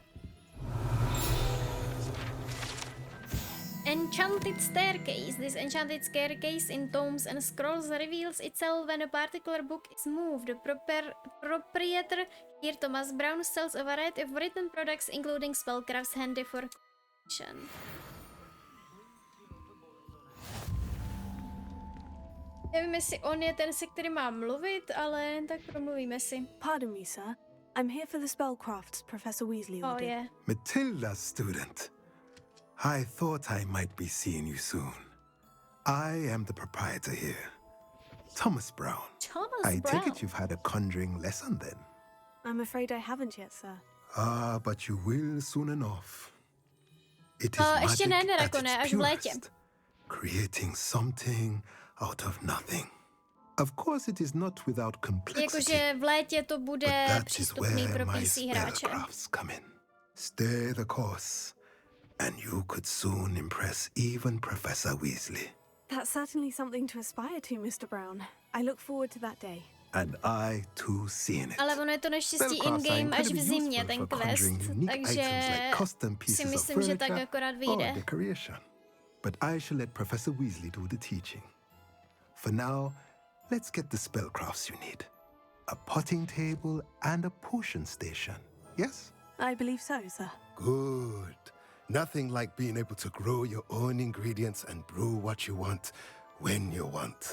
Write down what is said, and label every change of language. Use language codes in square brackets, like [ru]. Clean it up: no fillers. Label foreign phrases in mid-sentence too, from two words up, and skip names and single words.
[en] Enchanted staircase. This enchanted staircase in tomes and scrolls reveals itself when a particular book is moved. The proprietor here, Thomas Brown, sells a variety of written products including spellcrafts handy for collection. [cs] Nevím, jestli on je ten, se kterým mám mluvit, ale tak promluvíme si. [en] Pardon me, sir. I'm here for the spellcrafts Professor Weasley ordered. Oh, yeah. Matilda's student. I thought I might be seeing you soon. I am the proprietor here, Thomas Brown. I take it you've had a conjuring lesson then? I'm afraid I haven't yet, sir. Ah, but you will soon enough. It is magic at its purest, creating something out of nothing. Of course, it is not without complexity. [cs] Jakože v létě to bude přístupný pro PC hráče. [en] Stay the course, and you could soon impress even Professor Weasley. That's certainly something to aspire to, Mr. Brown. I look forward to that day. And I too seen it. [cs] Ale ono je to naštěstí in-game až v zimě, ten quest, takže si myslím, že tak akorát vyjde. [en] But I shall let Professor Weasley do the teaching. For now, let's get the spellcrafts you need. A potting table and a potion station, yes? I believe so, sir. Good. Nothing like being able to grow your own ingredients and brew what you want when you want.